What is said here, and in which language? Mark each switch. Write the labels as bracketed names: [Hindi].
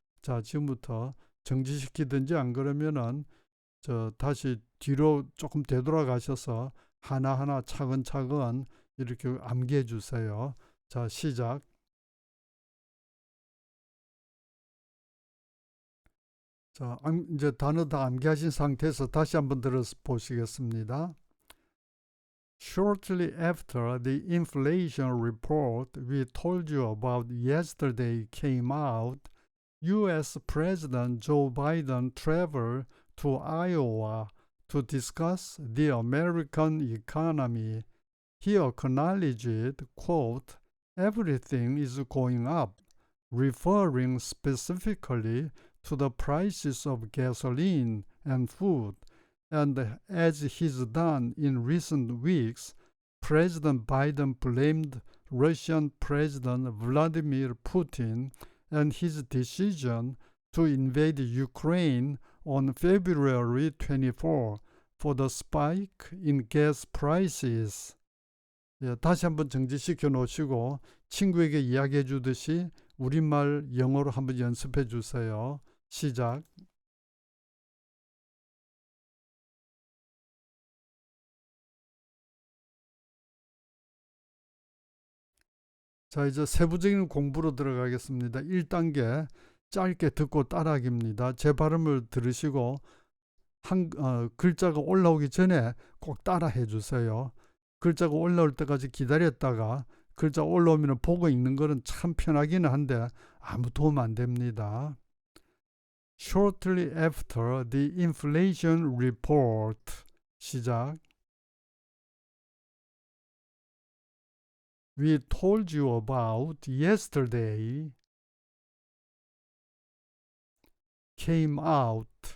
[Korean] 자, 지금부터 정지시키든지 안 그러면은 다시 뒤로 조금 되돌아가셔서 하나하나 차근차근 이렇게 암기해 주세요. 자, 시작. 자, 이제 단어 다 암기하신 상태에서 다시 한번 들어보시겠습니다. [English] Shortly after the inflation report we told you about yesterday came out, U.S. President Joe Biden traveled to Iowa to discuss the American economy. He acknowledged, quote, everything is going up, referring specifically to the prices of gasoline and food. And as he's done in recent weeks, President Biden blamed Russian President Vladimir Putin and his decision to invade Ukraine on February 24 for the spike in gas prices. [Korean] 예, 다시 한번 정지시켜 놓으시고 친구에게 이야기해 주듯이 우리말 영어로 한번 연습해 주세요. 시작. 자, 이제 세부적인 공부로 들어가겠습니다. 1단계 짧게 듣고 따라하기입니다. 제 발음을 들으시고 글자가 올라오기 전에 꼭 따라해 주세요. 글자가 올라올 때까지 기다렸다가 글자 올라오면 보고 읽는 거는 참 편하기는 한데 아무 도움 안 됩니다. [English] Shortly after the inflation report. [Korean] 시작. [English] We told you about yesterday came out.